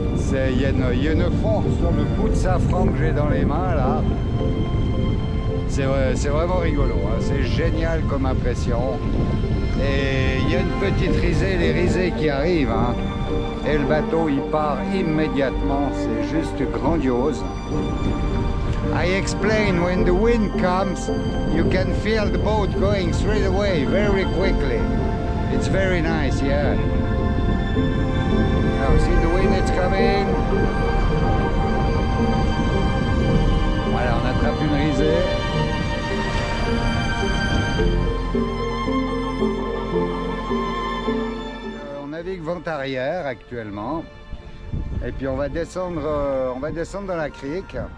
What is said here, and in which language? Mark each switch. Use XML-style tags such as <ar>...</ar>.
<fr>Il y a une force sur le bout de safran que j'ai dans les mains là. C'est vraiment rigolo, hein. C'est génial comme impression. Et il y a une petite risée, les risées qui arrivent, hein. Et le bateau il part immédiatement, c'est juste grandiose.</fr> <en>I explain, when the wind comes, you can feel the boat going straight away, very quickly. It's very nice, yeah. Now see the wind, it's coming.</en> <fr>Voilà, on attrape une risée. On navigue vent arrière actuellement. Et puis on va descendre dans la crique.</fr>